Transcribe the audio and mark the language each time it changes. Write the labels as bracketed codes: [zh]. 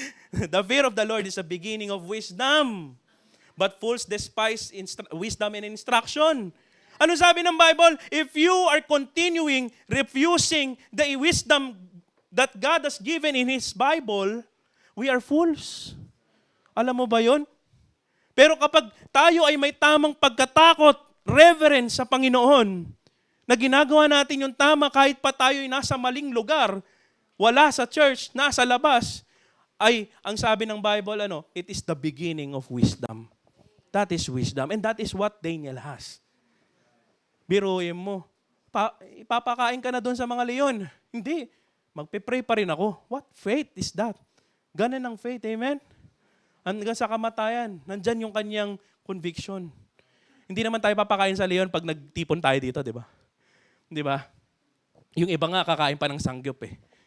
[en] The fear of the Lord is the beginning of wisdom. But fools despise wisdom and instruction. [tl] Ano sabi ng Bible? [en] If you are continuing refusing the wisdom that God has given in His Bible, we are fools. [tl] Alam mo ba yon? Pero kapag tayo ay may tamang pagkatakot, reverence sa Panginoon, na ginagawa natin yung tama kahit pa tayo ay nasa maling lugar, wala sa church, nasa labas, ay ang sabi ng Bible, [en] it is the beginning of wisdom. That is wisdom. And that is what Daniel has. [tl] Biruin mo. Ipapakain ka na doon sa mga leon. Hindi. Magpe-pray pa rin ako. [en] What faith is that? [tl] Ganun ang faith. Amen? Hanggang sa kamatayan. Nandyan yung kanyang conviction. Hindi naman tayo papakain sa leon pag nagtipon tayo dito, di ba? Di ba? Yung iba nga kakain pa ng sangyup eh.